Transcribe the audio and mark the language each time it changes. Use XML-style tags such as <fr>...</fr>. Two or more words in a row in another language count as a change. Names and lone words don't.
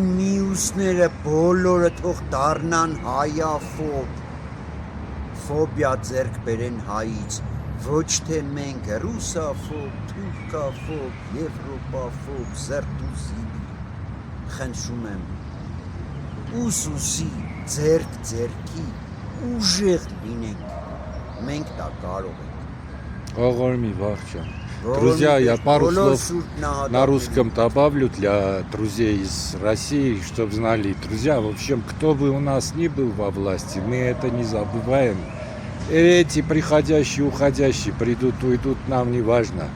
<hy>մյուսները բոլորը թող դառնան հայաֆոբ, ֆոբիա ձեռք բերեն հայից, ոչ թե մենք ռուսաֆոբ, թուրքաֆոբ, եվրոպաֆոբ, զերտուզի, խնդրում եմ, ուսուսի, ձեռք-ձեռքի, ուժեղ լինենք, մենք դա կարող ենք։ Ողորմի Վաղճան.</hy> <ru>Друзья, я пару слов на русском добавлю для друзей из России, чтобы знали. Друзья, в общем, кто бы у нас ни был во власти, мы это не забываем. Эти приходящие, уходящие, придут, уйдут, нам не важно.</ru>